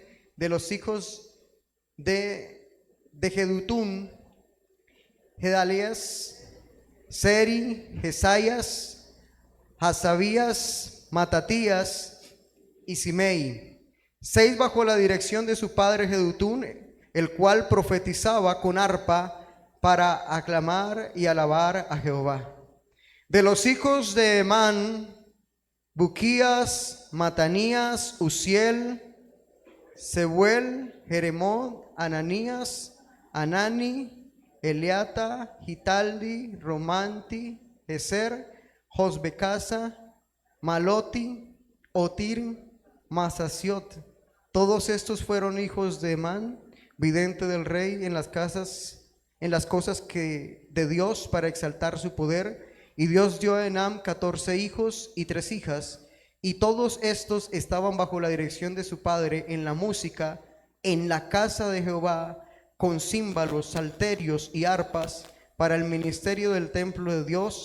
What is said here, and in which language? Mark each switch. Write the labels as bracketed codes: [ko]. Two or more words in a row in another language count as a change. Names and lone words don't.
[es] De los hijos de Jedutún, Gedalías, Seri, Jesayas, Hasabías, Matatías y Simei, 6 bajo la dirección de su padre Jedutún, el cual profetizaba con arpa para aclamar y alabar a Jehová. De los hijos de Emán, Buquías, Matanías, Uziel, Sebuel, Jeremot, Ananías, Anani, Eliata, Gitaldi, Romanti, Ezer, Josbecasa, Maloti, Otir, Masasiot. Todos estos fueron hijos de Emán, vidente del rey, en las cosas que de Dios, para exaltar su poder. Y Dios dio a Enam 14 hijos y 3 hijas, y todos estos estaban bajo la dirección de su padre en la música, en la casa de Jehová, con címbalos, salterios y arpas, para el ministerio del templo de Dios.